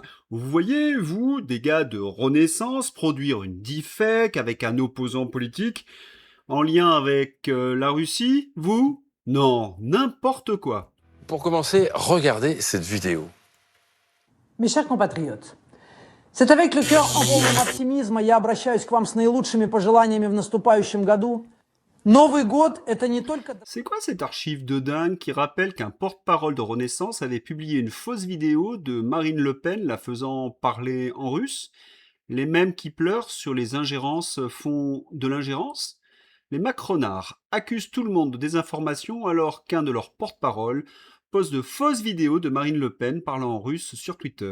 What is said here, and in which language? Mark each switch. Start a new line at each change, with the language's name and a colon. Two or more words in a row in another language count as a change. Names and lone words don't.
French: Vous voyez, vous, des gars de Renaissance, produire une deepfake avec un opposant politique en lien avec la Russie, vous? Non, n'importe quoi. Pour commencer, regardez cette vidéo. Mes chers compatriotes, c'est avec le cœur en
Russian: полном оптимизма я обращаюсь к вам с наилучшими пожеланиями в наступающем году. Новый год – это не только...
French: C'est quoi cette archive de dingue qui rappelle qu'un porte-parole de Renaissance avait publié une fausse vidéo de Marine Le Pen la faisant parler en russe? Les mêmes qui pleurent sur les ingérences font de l'ingérence? Les macronards accusent tout le monde de désinformation alors qu'un de leurs porte-parole poste de fausses vidéos de Marine Le Pen parlant en russe sur Twitter.